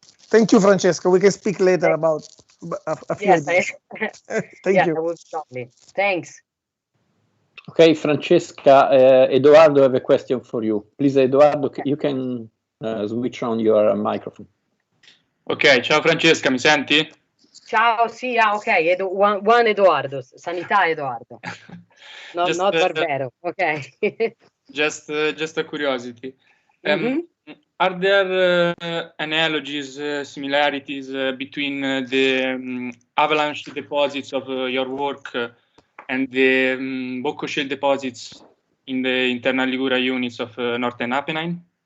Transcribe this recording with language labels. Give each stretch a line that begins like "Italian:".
English: Thank you, Francesca. We can speak later about a few ideas. Thank you. That was lovely. Thanks. Okay, Francesca, Edoardo have a question for you. Please, Edoardo, you can switch on your microphone.
Italian: Ok, ciao Francesca, mi senti? Ciao, sì, ok, one Edoardo, Sanità Edoardo.
English: Not Barbero, okay. just a curiosity. Are there analogies, similarities between the avalanche deposits of your work and the Bocco shale deposits in the internal Liguria units of Northern Apennine?